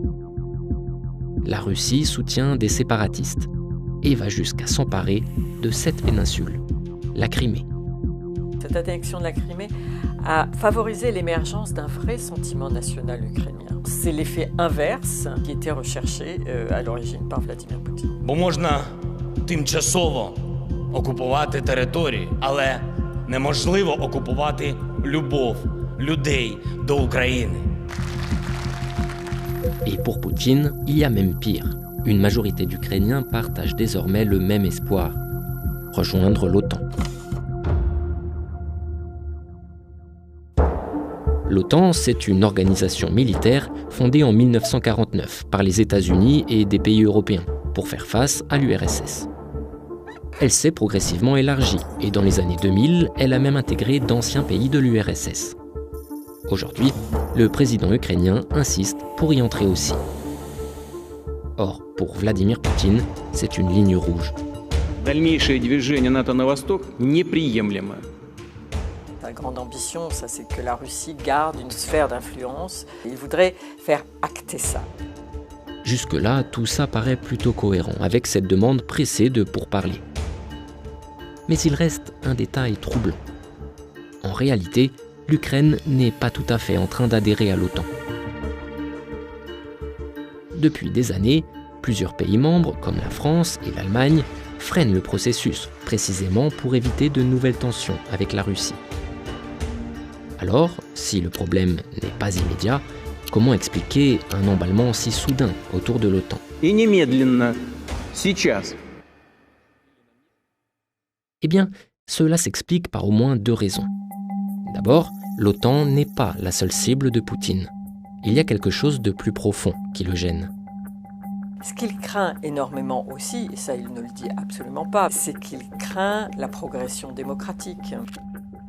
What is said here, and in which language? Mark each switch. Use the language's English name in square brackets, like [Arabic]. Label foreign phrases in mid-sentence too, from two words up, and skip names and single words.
[French] La Russie soutient des séparatistes et va jusqu'à s'emparer de cette péninsule, la Crimée. Cette annexion de la Crimée a favorisé l'émergence d'un vrai sentiment national ukrainien. C'est l'effet inverse qui était recherché à l'origine par Vladimir Poutine. [Ukrainian] Бо можна тимчасово окупувати території, але неможливо окупувати любов людей до України. [French] Et pour Poutine, il y a même pire. Une majorité d'Ukrainiens partagent désormais le même espoir, rejoindre l'OTAN. L'OTAN, c'est une organisation militaire fondée en 1949 par les États-Unis et des pays européens pour faire face à l'URSS. Elle s'est progressivement élargie et dans les années 2000, elle a même intégré d'anciens pays de l'URSS. Aujourd'hui, le président ukrainien insiste pour y entrer aussi. Or, pour Vladimir Poutine, c'est une ligne rouge. [Russian] Дальнейшее движение НАТО на восток неприемлемо. [French] Sa grande ambition, ça, c'est que la Russie garde une sphère d'influence. Il voudrait faire acter ça. Jusque-là, tout ça paraît plutôt cohérent avec cette demande pressée de pourparlers. Mais il reste un détail troublant. En réalité, l'Ukraine n'est pas tout à fait en train d'adhérer à l'OTAN. Depuis des années, plusieurs pays membres, comme la France et l'Allemagne, freinent le processus, précisément pour éviter de nouvelles tensions avec la Russie. Alors, si le problème n'est pas immédiat, comment expliquer un emballement si soudain autour de l'OTAN ? [Russian] И немедленно. Сейчас. [French] Eh bien, cela s'explique par au moins deux raisons. D'abord, l'OTAN n'est pas la seule cible de Poutine. Il y a quelque chose de plus profond qui le gêne. Ce qu'il craint énormément aussi, et ça il ne le dit absolument pas, c'est qu'il craint la progression démocratique.